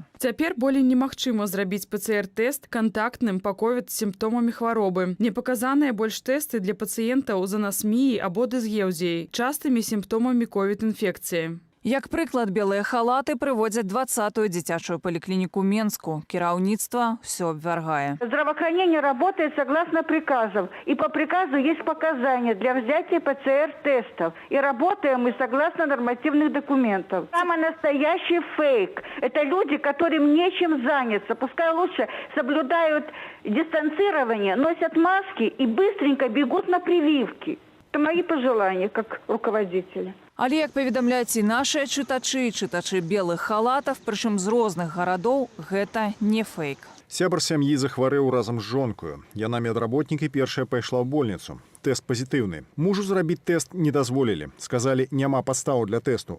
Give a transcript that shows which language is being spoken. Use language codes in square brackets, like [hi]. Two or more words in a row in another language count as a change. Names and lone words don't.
[be] Цяпер болей немагчыма зрабіць ПЦР-тэст кантактным па COVID з сімптомамі хваробы. Не паказаныя больш тэсты для пацыентаў з анасміяй або дысгеўзіяй, частымі сімптомамі COVID-інфекцыі. Як прыклад, белыя халаты прыводзяць 20-ю дзіцячую паліклініку Менску. Кіраўніцтва все абвяргае. [ru] Здравоохранение работает согласно приказам. И по приказу есть показания для взятия ПЦР-тестов. И работаем мы согласно нормативных документов. Самый настоящий фейк. Это люди, которым нечем заняться. Пускай лучше соблюдают дистанцирование, носят маски и быстренько бегут на прививки. Это мои пожелания как руководителя. [be] Але, як паведамляюць і нашыя чытачы белых халатаў, прычым з розных гарадоў, гэта не фейк. Сябар сям'і захварэў разам з жонкаю. Яна медработнік і першая пайшла ў больніцу. Тэст пазітыўны. Мужу зрабіць тэст не дазволілі. Сказалі, няма падстаў для тэсту.